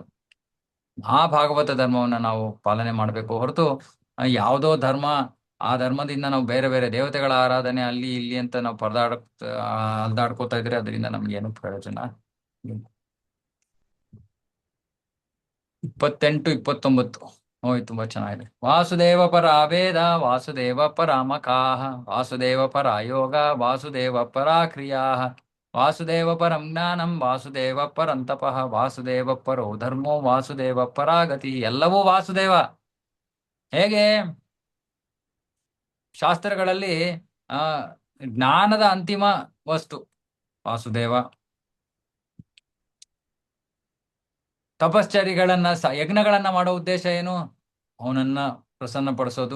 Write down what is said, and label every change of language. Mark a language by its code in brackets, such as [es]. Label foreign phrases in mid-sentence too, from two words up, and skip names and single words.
[kn] ಆ ಭಾಗವತ ಧರ್ಮವನ್ನ ನಾವು ಪಾಲನೆ ಮಾಡಬೇಕು ಹೊರತು ಯಾವುದೋ ಧರ್ಮ, ಆ ಧರ್ಮದಿಂದ ನಾವು ಬೇರೆ ಬೇರೆ ದೇವತೆಗಳ ಆರಾಧನೆ ಅಲ್ಲಿ ಇಲ್ಲಿ ಅಂತ ನಾವು ಅಲ್ದಾಡ್ಕೋತಾ ಇದ್ರೆ ಅದರಿಂದ ನಮ್ಗೆ ಏನು ಪ್ರಯೋಜನ. 28, 29 ತುಂಬಾ ಚೆನ್ನಾಗಿದೆ. [sa] ವಾಸುದೇವ ಪರ ವೇದ ವಾಸುದೇವ ಪರ ಮಕಾಹ ವಾಸುದೇವ ಪರ ಯೋಗ ವಾಸುದೇವ ಪರ ಕ್ರಿಯಾ ವಾಸುದೇವ ಪರಂ ಜ್ಞಾನಂ ವಾಸುದೇವ ಪರಂತಪಃ ವಾಸುದೇವ ಪರೋ ಧರ್ಮೋ ವಾಸುದೇವ ಪರಾಗತಿ. [kn] ಎಲ್ಲವೂ ವಾಸುದೇವ. ಹೇಗೆ ಶಾಸ್ತ್ರಗಳಲ್ಲಿ ಆ ಜ್ಞಾನದ ಅಂತಿಮ ವಸ್ತು ವಾಸುದೇವ, ತಪಶ್ಚರ್ಯಗಳನ್ನ ಯಜ್ಞಗಳನ್ನ ಮಾಡೋ ಉದ್ದೇಶ ಏನು, ಅವನನ್ನ ಪ್ರಸನ್ನ ಪಡಿಸೋದು.